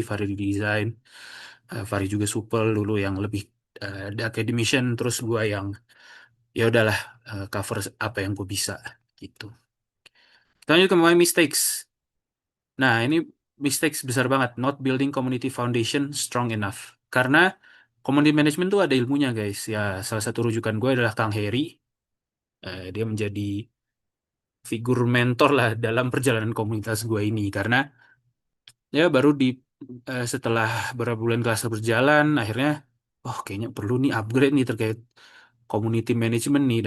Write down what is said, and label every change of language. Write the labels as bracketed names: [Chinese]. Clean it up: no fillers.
[Indonesian] Fari di desain, Fari juga supel Lulu yang lebih [English] the academician [Indonesian] terus gue yang ya udahlah cover apa yang gue bisa gitu. Kita lanjut ke [English] my mistakes. [Indonesian] Nah, ini mistakes besar banget. [English] Not building community foundation strong enough. [Indonesian] Karena community management tuh ada ilmunya, guys. Ya, salah satu rujukan gue adalah Kang Heri. Dia menjadi figur mentor lah dalam perjalanan komunitas gue ini. Karena ya baru setelah beberapa bulan kelas berjalan, akhirnya, oh kayaknya perlu nih upgrade nih terkait community management nih.